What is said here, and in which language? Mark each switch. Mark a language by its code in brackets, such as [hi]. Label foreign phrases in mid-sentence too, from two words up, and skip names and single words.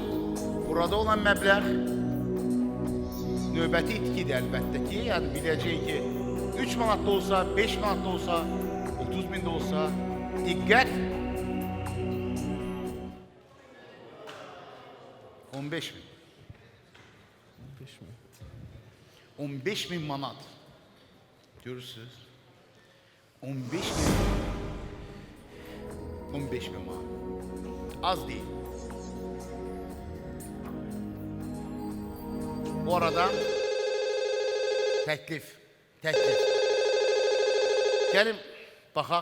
[az] Burada olan məbləğ növbəti itkidir əlbəttə ki, yəni biləcək ki, 3 manat da olsa, 5 manat da olsa, 30 min də olsa, diqqət. 15 min. 15 min manat. [tr] Görürsünüz. 15 bin. 15 bin manat. Az değil. Bu arada teklif. Gelin bakaq.